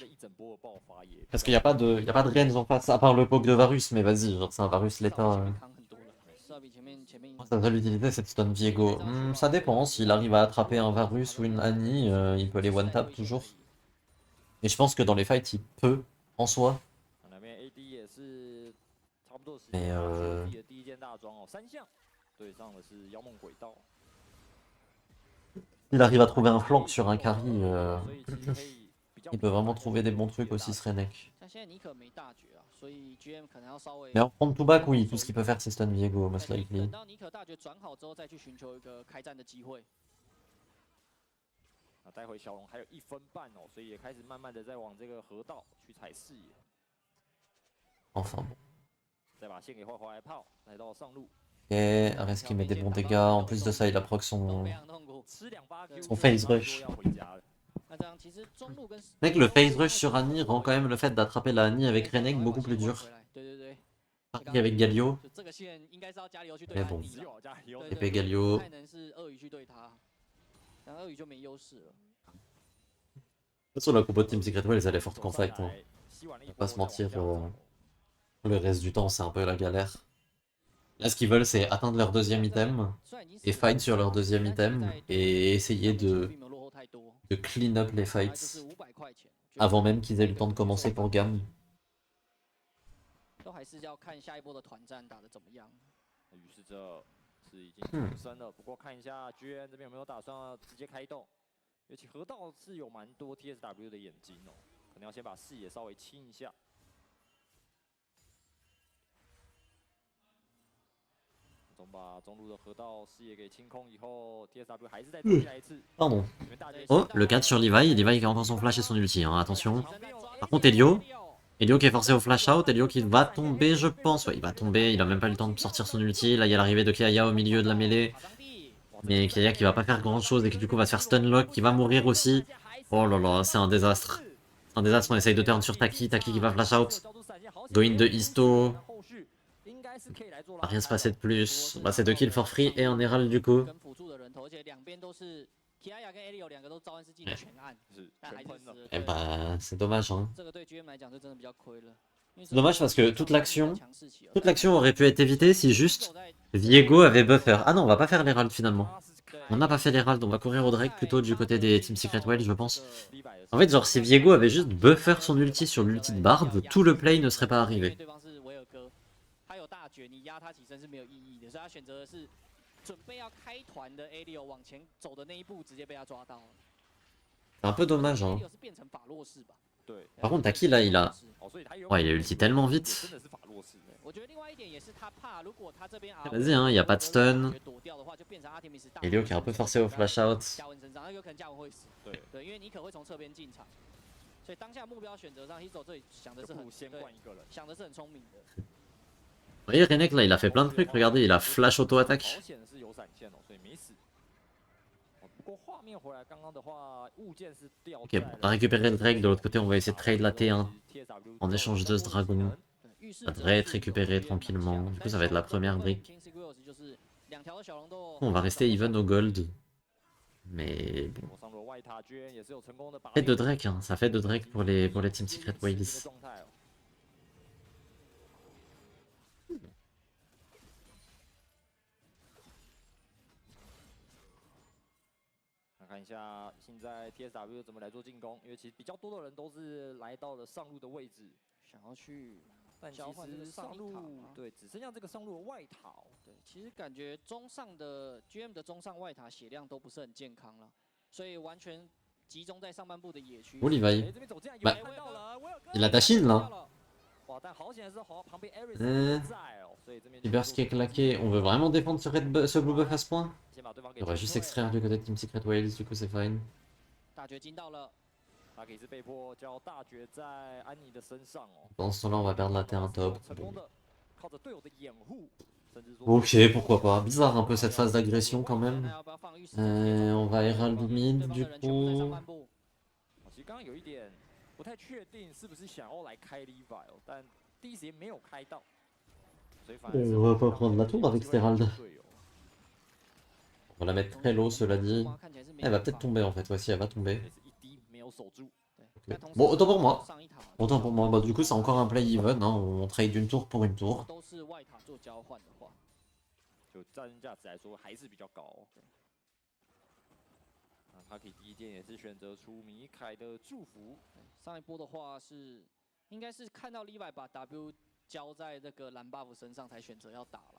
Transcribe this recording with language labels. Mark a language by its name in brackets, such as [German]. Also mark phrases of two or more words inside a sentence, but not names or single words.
[French] Parce qu'il n'y a pas de range en face, à part le poke de Varus, mais vas-y, genre c'est un Varus l'état. Sa seule utilité c'est de stun Viego. Ça dépend, s'il arrive à attraper un Varus ou une Annie, il peut les [English] one tap [French] toujours. Et je pense que dans les fights il peut, en soi. [Chinese] 差不多的时没间，拿出了有自己的第一件大装哦，3项对上的是妖梦轨道。 [French] Il arrive à trouver un flank sur un carry, [Chinese] 所以其实可以比较 [French] il peut vraiment trouver des bons trucs aussi, ce Renek. [Chinese] 像现在尼可没大绝啊，所以 GM 可能要稍微 [French] Mais en prendre tout back, oui, tout ce qu'il peut faire, c'est stun Viego, most [Chinese] 等 [French] likely. [Chinese] 到尼可大绝转好之后，再去寻求一个开战的机会。那待会小龙还有1分半哦，所以也开始慢慢的在往这个河道去踩视野。 [French] Enfin bon. [Chinese] 再把线给画来炮，来到上路。 [French] Ok, Ares qui met des bons dégâts. En plus de ça, il a proc [Chinese] 都 [French] son, [Chinese] 非常痛苦。吃2发 Q， [French] son phase rush. [Chinese] 要回家了。那这样其实中路跟 [French] Mec, le phase rush sur Annie rend quand même le fait d'attraper la Annie avec Renek beaucoup plus dur. [Chinese] 对对对。 [French] Pareil avec Galio. [Chinese] 这个线应该是要加油去对 [French] Mais [Chinese] 他 [French] bon. [Chinese] 抵了。对 [French] Épée Galio. [Chinese] 不太能是鳄鱼去对他，然后鳄鱼就没优势了。 [French] De toute façon, la compo de Team Secret Well, elle est forte qu'en fight. Hein. On va pas se mentir, le reste du temps, c'est un peu la galère. Là, ce qu'ils veulent, c'est atteindre leur deuxième item, et fight sur leur deuxième item, et essayer de [English] clean up [French] les fights avant même qu'ils aient le temps de commencer pour Gam. [Chinese] 都还是要看下一波的团战打得怎么样。于是这是已经出生了，不过看一下 GN 这边有没有打算要直接开动，尤其河道是有蛮多 TSW 的眼睛哦，可能要先把视野稍微清一下。总把中路的河道视野给清空以后 ，TSW 还是再追加一次。 [French] Pardon. [Chinese] 你们大家 [French] Oh, le 4 sur Levi. Levi qui a encore son flash et son ulti, hein, attention. Par contre, Elio. Elio qui est forcé au flash out. Elio qui va tomber, je pense. Ouais, il va tomber. Il a même pas eu le temps de sortir son ulti. Là, il y a l'arrivée de Kaya au milieu de la mêlée. Mais Kaya qui va pas faire grand chose et qui du coup va se faire stunlock, qui va mourir aussi. Oh là là, c'est un désastre. C'est un désastre. On essaye de turn sur Taki. Taki qui va flash out. [English] Go in [French] de Histo. Va rien se passer de plus. Bah, c'est 2 kills [English] for free [French] et un Herald du coup. [Chinese] 跟辅助的人头，而且两边都是 Kiaya 跟 Elio 两个都召唤师技能全按，是但还是全喷了。死了。 [French] Eh bah, c'est dommage, hein. [Chinese] 这个对 GM 来讲就真的比较亏了。 [French] C'est dommage parce que toute l'action aurait pu être évitée si juste Viego avait buffer. Ah non, on va pas faire l'Herald finalement. On n'a pas fait l'Herald, on va courir au Drake plutôt du côté des Team Secret Well, je pense. En fait, genre, si Viego avait juste buffer son ulti sur l'ulti de Bard, tout le play ne serait pas arrivé. [Chinese] 对方是维尔哥，他有大绝，你压他起身是没有意义的，所以他选择的是准备要开团的 Elio 往前走的那一步，直接被他抓到了。 [French] C'est un peu dommage, hein. [Chinese] Elio 是变成法洛士吧？对， [French] Par contre, Taki là, il a. [Chinese] 哦，所以他有 [French] Ouais, il a ulti tellement [Chinese] 真 [French] vite. [Chinese] 的是法洛士。我觉得另外一点也是他怕，如果他这边 [French] Vas-y, hein, y a pas de stun. [Chinese] 躲掉的话，就变成 Artemis 大 [French] Elio qui est un peu forcé au flash out. [Chinese] 嘉文身上，那有可能嘉文会死。对，对，因为尼可会从侧边进场，所以当下目标选择上 ，Hizo 这里想的是很就不如先对换一个人。想的是很聪明的。 [French] Vous voyez, Renek là, il a fait plein de trucs. Regardez, il a flash auto-attaque. [Chinese] 好险的是有闪现哦，所以没死。哦不过画面回来，刚刚的话物件是掉 [French] Ok, [Chinese] 在 [French] on a récupéré le Drake. De l'autre côté, on va essayer de trade la T1 TSW en échange de ce dragon. [Chinese] 对，浴室 [French] Ça devrait être récupéré tranquillement. Du coup, ça va être la première brique. [Chinese] King Sigurus 就是两条小龙都 [French] On va rester even au gold. Mais bon. [Chinese] 我上路的外塔居然也是有成功的把 [French] Ça fait 2 Drake, hein. Ça fait 2 Drake pour les Team Secret Wales. [Chinese] 状态哦。那看一下现在 TSW 怎么来做进攻，因为其实比较多的人都是来到了上路的位置，想要去但其交换这个实上路上一塔吗对只剩下这个上路的外塔哦。对，其实感觉中上的 GM 的中上外塔血量都不是很健康了，所以完全集中在上半部的野区。 [French] Oh, Levi. [Chinese] 这边走进来有 [French] Bah, [Chinese] 人看到了，威尔哥 [French] il a Tashin là. [Chinese] 哇，但好险的是旁边 Ares 嗯在哦，所以这边 [French] Burst qui est claqué. On veut vraiment défendre ce blue buff à ce point? [Chinese] 先把对方给 [French] On va [Chinese] 救 [French] juste [Chinese] 出来 [French] extraire du côté de Team Secret Wales, du coup c'est fine. [Chinese] 大绝进到了，他可以是被迫交大绝在安妮的身上哦。 [French] Pendant ce temps-là, on va perdre la T1 top. [Chinese] 成功的靠着队友的掩护，甚至说 [French] Ok, pourquoi pas. Bizarre un peu cette phase d'agression quand [Chinese] 那 [French] même. [Chinese] 要不要放浴室直接走？ [French] On va Herald [Chinese] 对 [French] mid [Chinese] 方 [French] du [Chinese] 的人全部在上 [French] coup. [Chinese] 半部。其实刚刚有一点不太确定是不是想要来开 Levi 哦，但第一时间没有开到，所以反而是 [French] On va pas prendre la tour avec [Chinese] 机会 [French] Herald. [Chinese] 让队友 [French] On va la mettre très low, cela dit. [Chinese] 看起来是没 [French] Elle [Chinese] 有 [French] va peut-être [Chinese] 放 [French] tomber en fait, voici, elle va tomber. [Chinese] 也是一滴没有守住。对但同时 [French] Bon, autant pour moi. [Chinese] 上一塔 [French] Autant pour moi, bah du coup c'est encore un play even, hein. On trade une tour pour une tour. [Chinese] 都是外塔做交换的话，就战争价值来说还是比较高、哦。那他可以第一件也是选择出米凯的祝福，上一波的话是应该是看到 Levi 把 W 交在这个蓝 buff 身上才选择要打了。